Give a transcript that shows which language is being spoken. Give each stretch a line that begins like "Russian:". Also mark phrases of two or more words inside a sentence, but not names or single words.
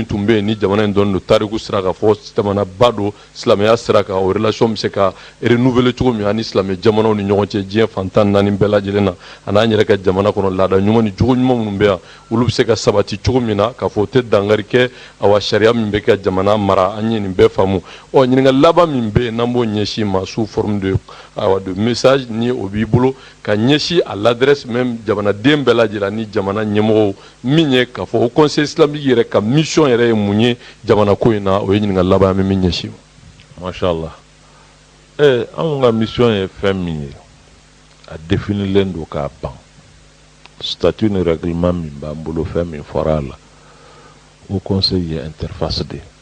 Bambara: tun bɛ yen ni jamana in dɔn don tariku sira kan fɔ jamanaba don silamɛya sira kan o relation bɛ se ka renouveler cogo min ani silamɛ jamanaw ni ɲɔgɔn cɛ diɲɛ fantan naani bɛɛ lajɛlen na a n'an yɛrɛ ka jamana kɔnɔ laada ɲuman ni jogo ɲuman minnu bɛ yan olu bɛ se ka sabati cogo min na k'a fɔ o tɛ dankari kɛ awa sariya min bɛ kɛ jamana mara an ye nin bɛɛ faamu ɲininkali laban min bɛ yen n'an b'o ɲɛsin ma
French: sous forme de message
Bambara: ni o b'i bolo ka ɲɛsin
French: à l'adresse même
Bambara: jamanaden bɛɛ lajɛlen ni jamana ɲɛmɔgɔw min ye k'a fɔ o
French: conseil islamique
Bambara: yɛrɛ ka mission yɛrɛ ye mun ye jamana ko in na o ye ɲininkali laban an bɛ min ɲɛsin mashallah anw ka mission ye fɛn min ye a définilen don k'a ban statut ni règlement min b'an bolo fɛn min fɔra a la o conseil ye interface de